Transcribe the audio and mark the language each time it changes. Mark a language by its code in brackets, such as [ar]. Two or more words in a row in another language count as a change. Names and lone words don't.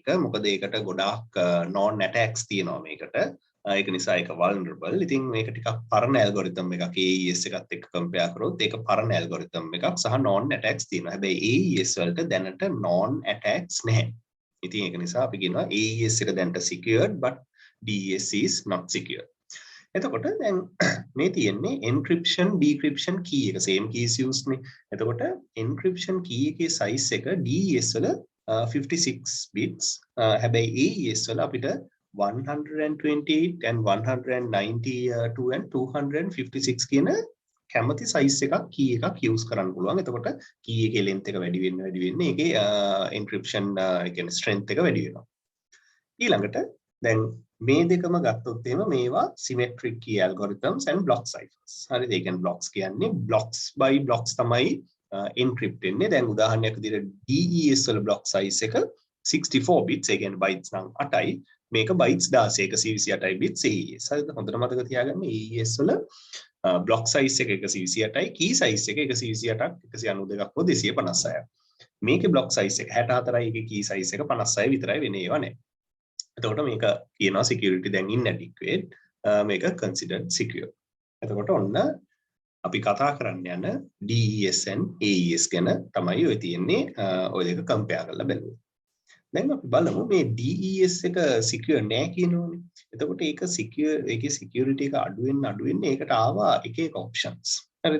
[si] මොකද ඒකට ගොඩාක් [en] non attacks [si] තියෙනවා මේකට. ඒක නිසා ඒක vulnerable. ඉතින් මේක ටිකක් පරණ algorithm එකක් AES එකත් එක්ක compare කරොත් ඒක පරණ algorithm එකක් සහ [en] non attacks [si] තියෙනවා. හැබැයි AES වලට දැනට [en] non attacks [si] නැහැ. ඉතින් ඒක නිසා අපි කියනවා AES එක දැනට secured [en] but DES is not secure. [si] එතකොට දැන් මේ තියෙන්නේ [en] encryption decryption key [si] එක [en] same keys used [si] නේ. එතකොට [en] encryption key [si] එකේ size එක DES වල 56 bits. හැබැයි AES වල අපිට 128 and 192 and 256 කියන කැමති size එකක් key එකක් use කරන්න පුළුවන්. එතකොට key එකේ length එක වැඩි වෙන්න ඒකේ encryption ඒ කියන්නේ strength එක වැඩි වෙනවා. ඊළඟට දැන් මේ දෙකම ගත්තොත් එහෙම මේවා [en] symmetric key algorithms and block ciphers. [si] හරිද? ඒ කියන්නේ blocks කියන්නේ [en] blocks by blocks [si] තමයි encrypt වෙන්නේ. දැන් උදාහරණයක් විදිහට DES වල [en] block size [si] එක 64 bits. ඒ කියන්නේ bytes නම් 8යි. මේක bytes 16 128යි bits AES. හරිද? හොඳට මතක තියාගන්න AES වල [en] block size [si] එක 128යි, [en] key size [si] එක 128ක් 192ක් හෝ 256ක්. මේකේ [en] block size [si] එක 64යි, ඒකේ [en] key size [si] එක 56යි විතරයි වෙන්නේ. ඒවා නෑ. එතකොට මේක කියනවා security දැන් inadequate, මේක [en] considered secure. [si] එතකොට ඔන්න අපි කතා කරන්න යන DES and AES ගැන තමයි ඔය තියෙන්නේ. ඔය දෙක compare කරලා බලමු. දැන් අපි බලමු මේ DES එක secure නෑ කියනෝනේ. එතකොට ඒක secure, ඒකේ security එක අඩු වෙන්න ඒකට ආවා එක options. හරිද?